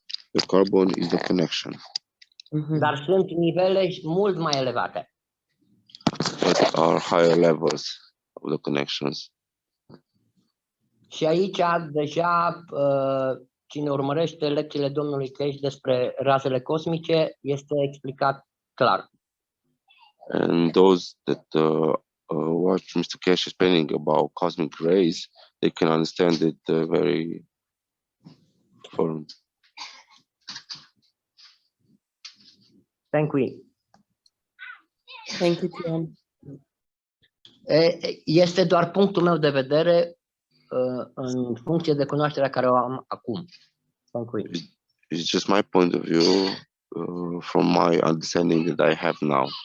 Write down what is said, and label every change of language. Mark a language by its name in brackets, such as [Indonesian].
[English] The carbon is the connection. [Romanian] Dar sunt nivele mult mai elevate. [English] But are higher levels of the connections. [Romanian] Și aici deja cine urmărește lecțiile domnului Crea despre razele cosmice este explicat clar. [English] And those that watch Mr. Cash explaining about cosmic rays, they can understand it very firm. Thank you. Thank you, Giani. [Romanian] Este doar punctul meu de vedere în funcție de cunoașterea care o am acum. [English] Thank you. It's just my point of view from my understanding that I have now.